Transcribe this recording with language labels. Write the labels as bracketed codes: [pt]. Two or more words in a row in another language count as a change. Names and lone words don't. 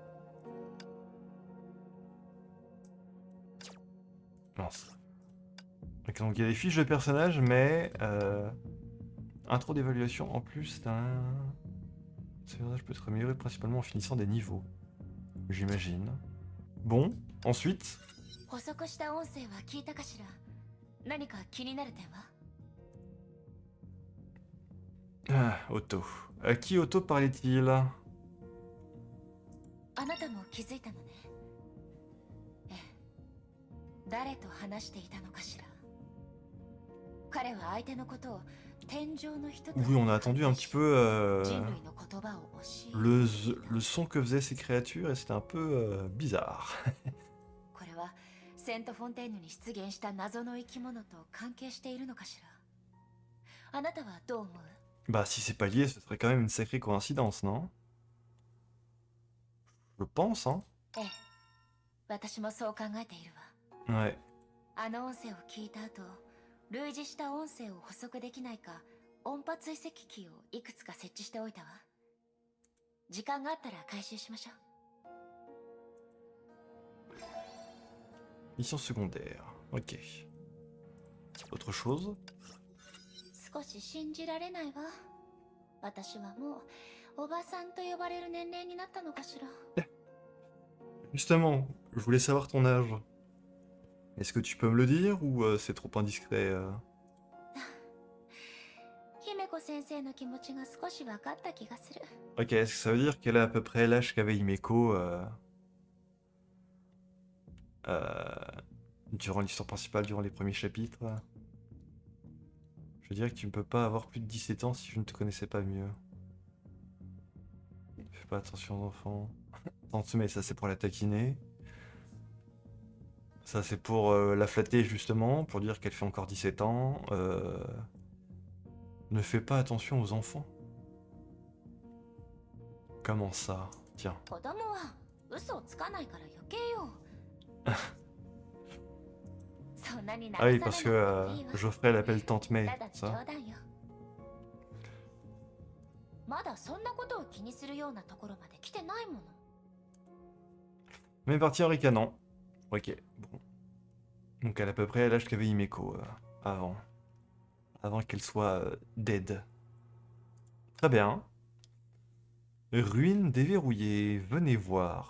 [fr] Mince. Ok, donc il y a des fiches de personnages, mais intro d'évaluation en plus d'un... Ce personnage peut être amélioré principalement en finissant des niveaux. J'imagine. Bon, ensuite... [ja] 補足した音声は聞いたかしら。何か気になる点は？ [fr] Ah, Otto. À qui Otto parlait-il? [ja] あなたも気づいたのね。ええ。誰と話していたのかしら。彼は相手のことを天上の人と [fr] Oui, on a attendu un petit peu [ja] 人類の言葉を教え [fr] le son que faisaient ces créatures et c'était un peu bizarre. [ja] これはセント・フォンテーヌに出現した謎の生き物と関係しているのかしら。あなたはどう思う？ [fr] Bah, si c'est pas lié, ce serait quand même une sacrée coïncidence, non? Je pense, hein? [ja] ええ。私もそう考えているわ。 [fr] Ouais. [ja] あの音声を聞いた後、類似した音声を補足できないか音波追跡機をいくつか設置しておいたわ。時間があったら回収しましょう。 [fr] Mission secondaire. Ok. Autre chose? [ja] 少し信じられないわ。私はもうおばさんと呼ばれる年齢になったのかしら。 [fr] Justement, je voulais savoir ton âge. Est-ce que tu peux me le dire ou c'est trop indiscret [ja] 姫子先生の気持ちが少し分かった気がする。 [fr] Ok, est-ce que ça veut dire qu'elle a à peu près l'âge qu'avait Himeko durant l'histoire principale, durant les premiers chapitres? Je dirais que tu ne peux pas avoir plus de 17 ans si je ne te connaissais pas mieux. Fais pas attention aux enfants. Mais ça c'est pour la taquiner. Ça c'est pour la flatter justement, pour dire qu'elle fait encore 17 ans. Ne fais pas attention aux enfants. Comment ça? Tiens. [ja] 子供は嘘をつかないから余計よ。そんなに [fr] Ah oui, parce que Geoffrey l'appelle Tante May, [ja] ただの冗 [fr] ça. [ja] 談よ。まだそんなことを気にするようなところまで来てないもの。 [fr] Mais parti en ricanant. Ok, bon. Donc elle a à peu près l'âge qu'avait Himeko avant. Avant qu'elle soit dead. Très bien. Ruine déverrouillée, venez voir.